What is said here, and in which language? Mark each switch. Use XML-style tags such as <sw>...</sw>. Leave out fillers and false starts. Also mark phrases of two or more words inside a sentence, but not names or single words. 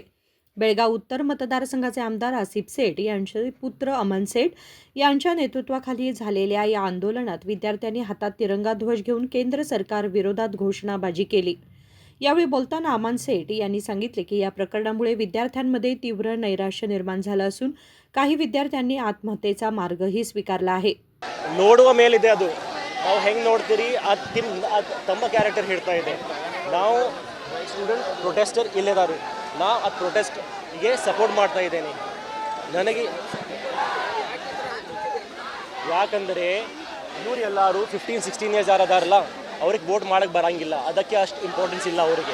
<mr>बेळगाव उत्तर मतदारसंघाचे आमदार आसिफ सेठ यांचे पुत्र अमन सेठ यांच्या नेतृत्वाखाली झालेल्या या आंदोलनात विद्यार्थ्यांनी हातात तिरंगा ध्वज घेऊन केंद्र सरकार विरोधात घोषणाबाजी केली. यावेळी बोलताना अमन सेठ यांनी सांगितले की या प्रकरणामुळे विद्यार्थ्यांमध्ये तीव्र नैराश्य निर्माण झालं असून काही विद्यार्थ्यांनी आत्महत्येचा मार्गही स्वीकारला आहे.</mr> <kn>ನೋಡುವ ಮೇಲಿದೆ ಅದು ನಾವು ಹೆಂಗೆ ನೋಡ್ತೀರಿ ತಮ್ಮ ಕ್ಯಾರೆಕ್ಟರ್ ಹೇಳ್ತಾ ಇದೆ. ನಾವು</kn> <en>student protester</en> <kn>ಇಲ್ಲಿದ್ದಾರೆ, ನಾ ಆ ಪ್ರೊಟೆಸ್ಟ್ಗೆ ಸಪೋರ್ಟ್ ಮಾಡ್ತಾ ಇದ್ದೇನೆ. ನನಗೆ ಯಾಕಂದರೆ ಇವರು ಎಲ್ಲರೂ 15-16 ಇಯರ್ಸ್ ಯಾರದಾರಲ್ಲ ಅವ್ರಿಗೆ ವೋಟ್ ಮಾಡೋಕ್ಕೆ ಬರೋಂಗಿಲ್ಲ, ಅದಕ್ಕೆ ಅಷ್ಟು ಇಂಪಾರ್ಟೆನ್ಸ್ ಇಲ್ಲ ಅವರಿಗೆ.</kn>